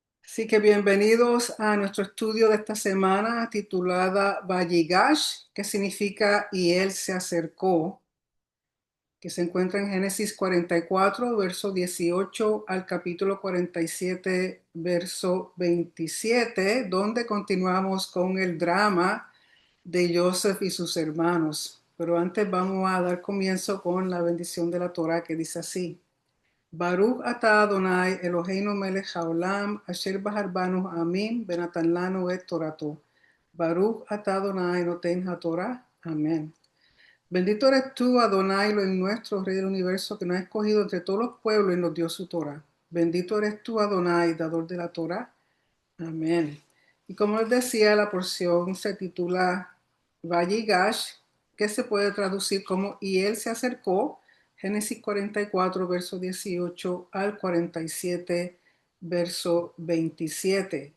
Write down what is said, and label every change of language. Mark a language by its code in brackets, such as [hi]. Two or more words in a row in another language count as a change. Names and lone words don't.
[es] Así que bienvenidos a nuestro estudio de esta semana titulada Vayigash, que significa y él se acercó, que se encuentra en Génesis 44, verso 18 al capítulo 47, verso 27, donde continuamos con el drama de Joseph y sus hermanos. Pero antes vamos a dar comienzo con la bendición de la Torah que dice así. [he] ברוך אתה אדוני אלוהינו מלך העולם אשר בחר בנו עמים ונתן לנו את תורתו. ברוך אתה אדוני נותן התורה. [es] Amén. Bendito eres tú, Adonai, lo en nuestro Rey del Universo, que nos ha escogido entre todos los pueblos y nos dio su Torah. Bendito eres tú, Adonai, dador de la Torah. Amén. Y como les decía, la porción se titula Vayigash, que se puede traducir como y él se acercó, Génesis 44, verso 18 al 47, verso 27.